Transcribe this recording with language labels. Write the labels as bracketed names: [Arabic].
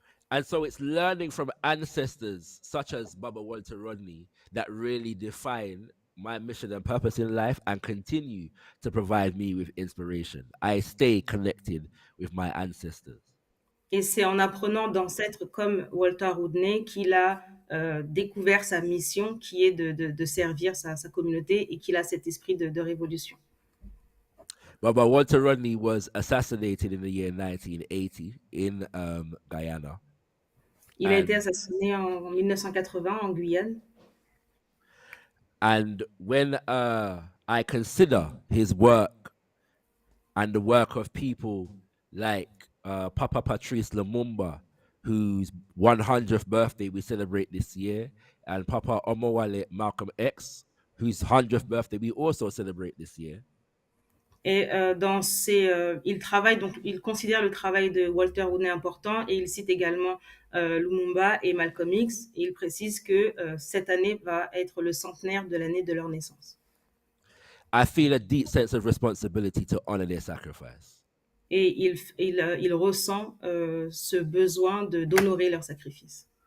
[English] And so it's learning from ancestors such as Baba Walter Rodney that really define my mission and purpose in life and continue to provide me with inspiration. I stay connected with my ancestors. [French] Et c'est en apprenant d'ancêtres comme Walter Rodney qu'il a découvert sa mission, qui est de servir sa communauté, et qu'il a cet esprit de révolution. [English] Baba Walter Rodney was assassinated in the year 1980 in Guyana. [French] Il a été assassiné en 1980 en Guyane. [English] And when I consider his work and the work of people like Papa Patrice Lumumba, whose 100th birthday we celebrate this year, and Papa Omowale Malcolm X, whose 100th birthday we also celebrate this year. [French] Et il considère le travail de Walter Rodney important, et il cite également Lumumba et Malcolm X, et il précise que cette année va être le centenaire de l'année de leur naissance. [English] I feel a deep sense of responsibility to honor their sacrifice. [French] Et il ressent ce besoin d'honorer leur sacrifice